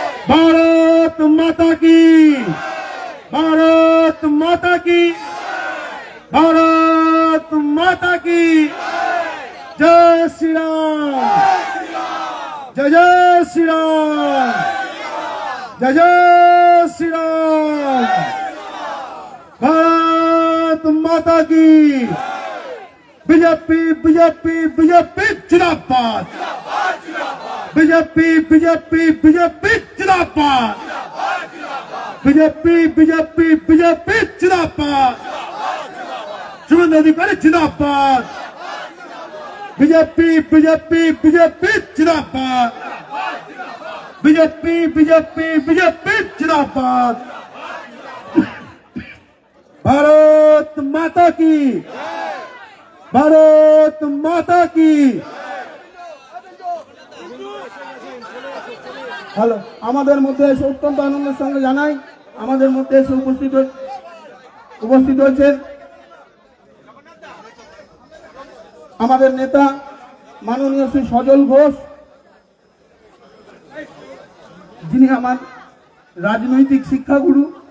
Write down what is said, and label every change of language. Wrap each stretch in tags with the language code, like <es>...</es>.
<hi>ভারত মাতা কি, ভারত মাতা কি, ভারত মাতা কি, জয় শ্রীরাম, জয় জয় শ্রীরাম, জয় জয় শ্রীরাম, ভারত মাতা কি। बीजेपी बीजेपी बीजेपी जिंदाबाद, बीजेपी बीजेपी बीजेपी जिंदाबाद, बीजेपी बीजेपी बीजेपी जिंदाबाद, शुभेंदु अधिकारी जिंदाबाद, बीजेपी बीजेपी बीजेपी जिंदाबाद, बीजेपी बीजेपी बीजेपी जिंदाबाद। भारत माता की, भारत माता की।</hi> <bn>হ্যালো, আমাদের মধ্যে এসে অত্যন্ত আনন্দের সঙ্গে জানাই আমাদের মধ্যে এসে উপস্থিত হয়েছেন আমাদের নেতা মাননীয় শ্রী সজল ঘোষ, যিনি আমার রাজনৈতিক শিক্ষাগুরু।</bn>